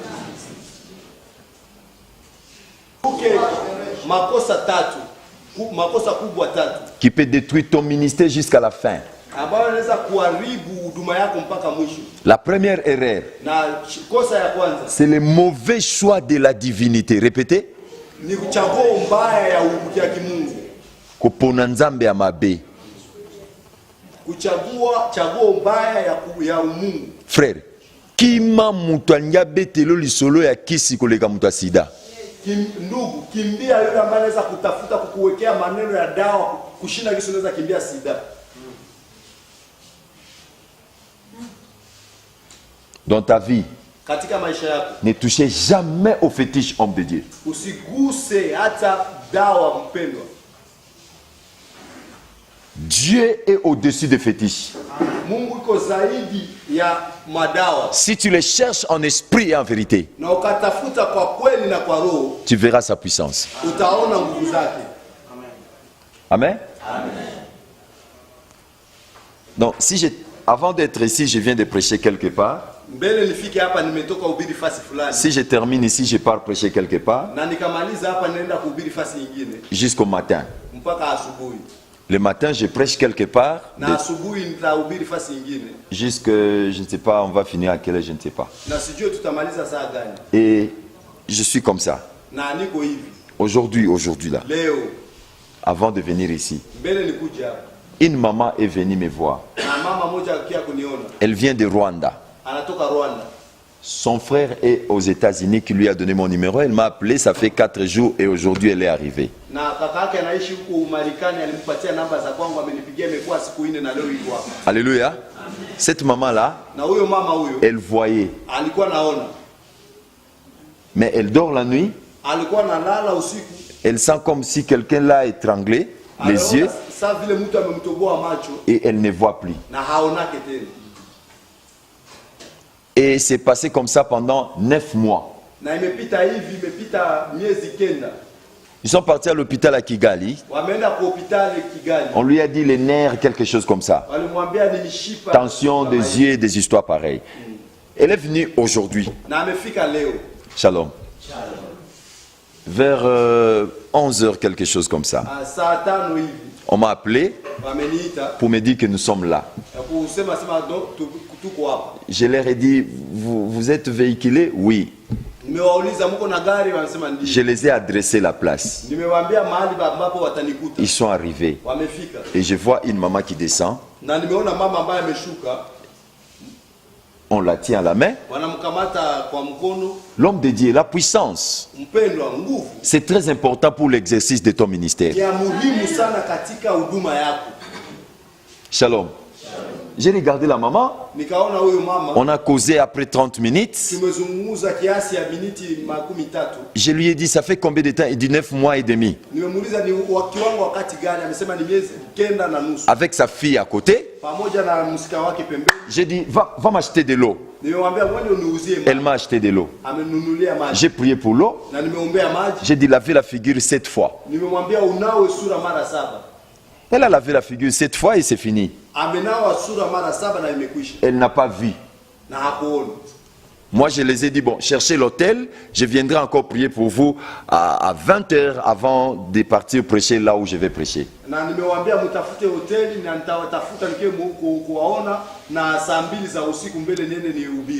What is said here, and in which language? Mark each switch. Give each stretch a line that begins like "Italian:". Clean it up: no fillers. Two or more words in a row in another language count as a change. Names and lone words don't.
French: Qui peut détruire ton ministère jusqu'à la fin. La première erreur, c'est le mauvais choix de la divinité. Répétez.
Lingala: Kupona nzambe ya mabe. Frère, kima mutu anyabetelo lisolo ya kisi koleka mutu asida.
Swahili: Ndugu, kimbia yule ambaye anaweza kutafuta kukuwekea maneno ya dawa kushinda kisi unaweza kimbia sida.
French: Dans ta vie,
Swahili: katika maisha yako,
French: ne touchez jamais au fétiche homme de Dieu.
Swahili: Usiguse hata dawa mpendwa.
French: Dieu est au-dessus des fétiches.
Swahili: Mungu iko zaidi ya madawa.
French: Si tu les cherches en esprit et en vérité,
Swahili: na ukatafuta kwa kweli na kwa roho,
French: tu verras sa puissance.
Swahili: Utaona nguvu zake.
French: Amen. Amen. Donc si je Avant d'être ici, je viens de prêcher quelque part.
Swahili: mbele nifike hapa nimetoka ubiri fasi fulani.
French: Si je termine ici, je pars prêcher quelque part.
Swahili: Na nikamaliza hapa naenda kuhubiri fasi nyingine.
French: Jusqu'au matin.
Swahili: Mpaka asubuhi.
French: Le matin, je prêche quelque part.
Swahili: Na asubuhi nitahubiri fasi nyingine.
French: Jusque, je ne sais pas, on va finir à quelle heure, je ne sais pas.
Swahili: Na sijui tutamaliza saa gani.
French: Et je suis comme ça.
Swahili: Na niko hivi.
French: Aujourd'hui là.
Swahili: Leo.
French: Avant de venir ici.
Swahili: Mbele nikuja hapa.
French: Une maman est venue me voir.
Swahili: Na mama moja akia kuniona.
French: Elle vient de Rwanda.
Swahili: Anatoka Rwanda.
French: Son frère est aux États-Unis qui lui a donné mon numéro. Elle m'a appelé, ça fait 4 jours et aujourd'hui elle est arrivée.
Swahili: Na kaka yake anaishi huko Marekani, alimpatia namba za kwangu, amenipigia imekuwa siku 4 na leo yuko hapa.
French: Alléluia. Cette maman-là,
Swahili: Na huyo mama huyo,
French: elle voyait.
Swahili: alikuwa naona.
French: Mais elle dort la nuit.
Swahili: Alikuwa analala usiku.
French: Elle sent comme si quelqu'un l'a étranglé, les yeux,
Swahili: Sasa vile mtu amemtoboa macho
French: et elle ne voit plus.
Swahili: na haonake tena.
French: Et c'est passé comme ça pendant 9 mois.
Swahili: Na imepita hivi, imepita miezi 9.
French: Ils sont partis à l'hôpital à Kigali.
Swahili: Wameenda kwa hospitali Kigali.
French: On lui a dit les nerfs, quelque chose comme ça.
Swahili: Walimwambia ni mishipa.
French: Tension des yeux, des histoires pareilles. Elle est venue aujourd'hui.
Swahili: Na amefika leo.
French: Shalom. Vers 11h, quelque chose comme ça.
Swahili: Saa 5 hivi.
French: On m'a appelé
Swahili: Wameniita
French: pour me dire que nous sommes là.
Swahili: kusema tuko hapa.
French: Je leur ai dit, vous êtes véhiculés? Oui.
Swahili: Nimewauliza mko na gari, wanasema ndio.
French: Je les ai adressé la place.
Swahili: Nimewaambia mahali ambapo watanikuta.
French: Ils sont arrivés.
Swahili: Wamefika.
French: Et je vois une maman qui descend.
Swahili: Na nimeona mama ambaye ameshuka.
French: On la tient à la main.
Swahili: Wanamkamata kwa mkono.
French: L'homme de Dieu, la puissance.
Swahili: Mpendwa, nguvu.
French: C'est très important pour l'exercice de ton ministère.
Swahili: Ya muhimu sana katika huduma yako.
French: Shalom. J'ai regardé la maman.
Swahili: Nikaona huyo mama.
French: On a causé après 30 minutes.
Swahili: Tumezungumza kiasi ya miniti 13.
French: Je lui ai dit, ça fait combien de temps? Il dit 9 mois et demi.
Swahili: Nimemuuliza ni kiwango wakati gani? Amesema ni miezi 9 na nusu.
French: Avec sa fille à côté.
Swahili: Pamoja na msika wake pembeni.
French: J'ai dit, va m'acheter de l'eau.
Swahili: Nimemwambia mwende uniuzie maji.
French: Elle m'a acheté de l'eau.
Swahili: Amenunulia maji.
French: J'ai prié pour l'eau.
Swahili: Na nimeombea maji.
French: J'ai dit, lavez la figure 7 fois.
Swahili: Nimemwambia unawe sura mara 7.
French: Elle a lavé la figure 7 fois et c'est fini.
Swahili: Amenawa sura mara 7 na imekwisha.
French: Elle n'a pas vu.
Swahili: Na hakuona.
French: Moi, je les ai dit, bon, cherchez l'hôtel. Je viendrai encore prier pour vous à 20h avant de partir prêcher là où je vais prêcher.
Swahili: Na nimewaambia mtafute hoteli na nitawatafuta kuwaona na saa 2 za usiku mbele niende nihubiri.